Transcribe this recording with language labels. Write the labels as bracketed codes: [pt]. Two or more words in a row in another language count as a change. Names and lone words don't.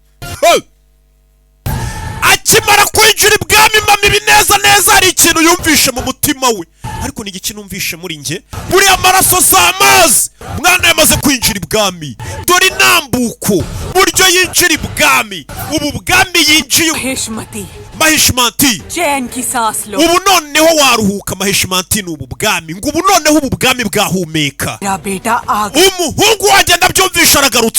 [rw] akimara kwinjira ibwami mama ibi neza hari ikintu yumvishe mu mutima we ariko ni igiki numvishe muri nge buriya amaraso si amazi umwana yamaze kwinjira ibwami dore intambuko buryo yinjira ibwami ubu bwami yinjiye mahishmanti [hi] चैन की सांस लो [rw] ubu noneho waruhuka mahishmanti ni ubu bwami ngo ubu noneho ubu bwami bwahumeka [hi] मेरा बेटा आ [rw] umuhungu wanjye ndabyumvisha aragarutse